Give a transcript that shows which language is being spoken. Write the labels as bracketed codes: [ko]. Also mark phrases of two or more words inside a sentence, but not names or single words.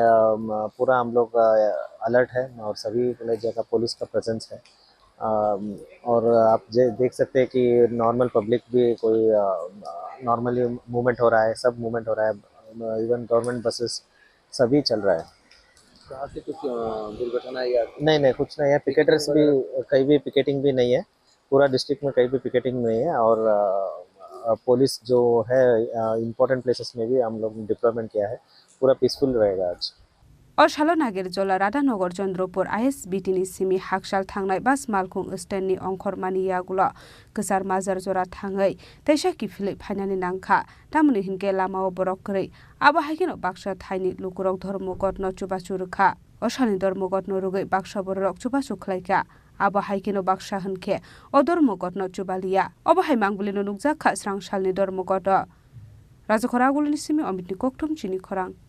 [hi] अलर्ट है और सभी जगह पुलिस का प्रेजेंस है और आप देख सकते हैं कि [en] normal public [hi] भी कोई [en] normally movement [hi] हो रहा है सब मूवमेंट हो रहा है [en] even government buses [hi] सभी चल रहा है कहाँ से कुछ दुर्घटना या नहीं कुछ नहीं है पिकेटर्स भी कहीं भी पिकेटिंग भी नहीं है पूरा डिस्ट्रिक्ट में कहीं भी पिकेटिंग नहीं है और पुलिस जो है [en] important places [hi] में भी हम लोग डिप्लॉयमेंट किया है, पूरा पीसफुल रहेगा आज। [trp] अशालो नागिर जला राधानगर चंद्रपुर ISBTनि सिमी हाकसाल थांनाय बास मालखुं स्टेननि अंखर मानियागुला गोसार माजार जरा थाङै तैसा किफिलै फाइनानि नांखा तामुनि हिनके लामाव बरक करै आबा हायकेनो बाक्सा थाइनि लुकुरक धर्मगत न चुबाचु रखा अशालनि धर्मगत न रुगै बाक्सा बरक चुबाचु खलायका आबा हायकेनो बाक्सा हनखे अ धर्मगत न चुबालिया अबा हाय मांगबुलिनो नुकजाखा स्रांसालनि धर्मगत राजखरागुलिनि सिमी अमितनि कोकथुम चिनि खरां